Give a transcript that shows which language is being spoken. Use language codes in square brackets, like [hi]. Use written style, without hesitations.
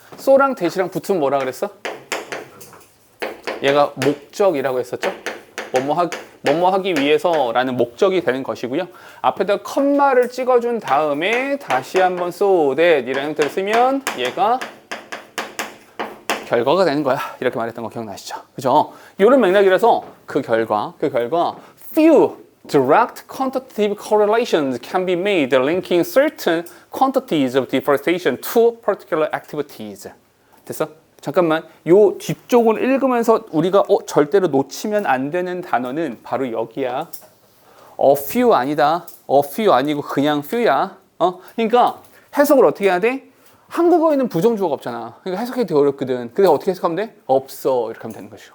[ko] 소랑 대시랑 붙으면 뭐라 그랬어? 얘가 목적이라고 했었죠? 뭐뭐 하기 위해서라는 목적이 되는 것이고요. 앞에다 컴마를 찍어준 다음에 다시 한번 so that 이라는 형태를 쓰면 얘가 결과가 되는 거야. 이렇게 말했던 거 기억나시죠? 그죠? 이런 맥락이라서 그 결과 [en] few direct quantitative correlations can be made linking certain quantities of deforestation to particular activities. [ko] 됐어? 잠깐만, 요 뒤쪽을 읽으면서 우리가 절대로 놓치면 안 되는 단어는 바로 여기야. a few 아니다. a few 아니고 그냥 few야. 그러니까 해석을 어떻게 해야 돼? 한국어에는 부정주어가 없잖아. 그러니까 해석하기 되게 어렵거든. 근데 어떻게 해석하면 돼? 없어. 이렇게 하면 되는 것이죠.